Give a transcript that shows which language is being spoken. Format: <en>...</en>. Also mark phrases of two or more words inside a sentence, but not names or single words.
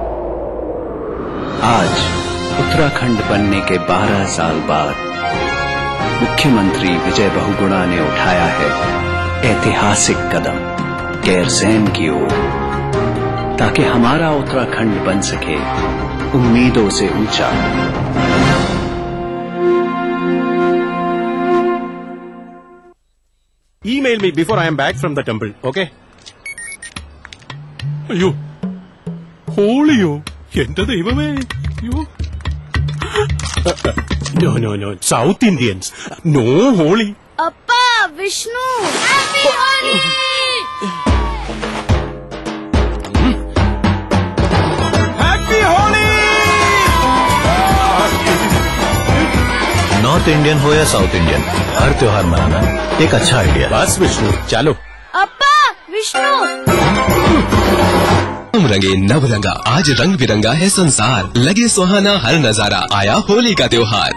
<hi>आज उत्तराखंड बनने के 12 साल बाद मुख्यमंत्री विजय बहुगुणा ने उठाया है ऐतिहासिक कदम गैरसैंण की ओर, ताकि हमारा उत्तराखंड बन सके उम्मीदों से ऊंचा।</hi> <en>Email me before I am back from the temple, okay?</en> <ml>അയ്യോ ഹോളിയോ എന്റെ ദൈവമേ അയ്യോ</ml> <en>no South Indians no Holi അപ്പാ വിഷ്ണു happy Holi happy Holi North Indian</en> <hi>हो या</hi> <en>South Indian,</en> <hi>हर त्योहार मनाना एक अच्छा आइडिया। बस विष्णु चलो। अप्पा विष्णु रंगे नव रंगा, आज रंग बिरंगा है संसार, लगे सुहाना हर नजारा, आया होली का त्योहार।</hi>